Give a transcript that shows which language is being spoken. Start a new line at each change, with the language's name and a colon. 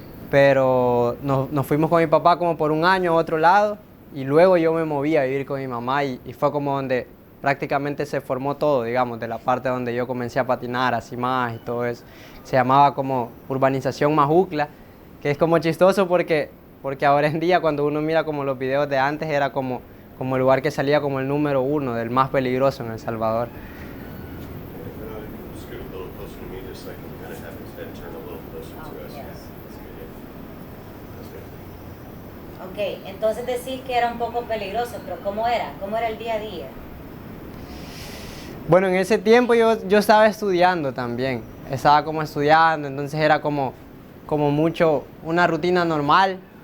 Spanish: Pero nos fuimos con mi papá como por un año a otro lado y luego yo me moví a vivir con mi mamá y fue como donde prácticamente se formó todo, digamos, de la parte donde yo comencé a patinar así más y todo eso. Se llamaba como Urbanización Majucla, que es como chistoso porque ahora en día cuando uno mira como los videos de antes era como el lugar que salía como el número uno del más peligroso en El Salvador.
English: And I can scoot a little closer to me just so I can kind of have his head turn a little closer to us. Yes. That's good, yeah. That's good.
Spanish: Ok, entonces decís que era un poco peligroso, pero ¿cómo era? ¿Cómo era el día a día? Bueno, en ese tiempo yo estaba estudiando también, estaba como estudiando, entonces era como mucho una rutina normal.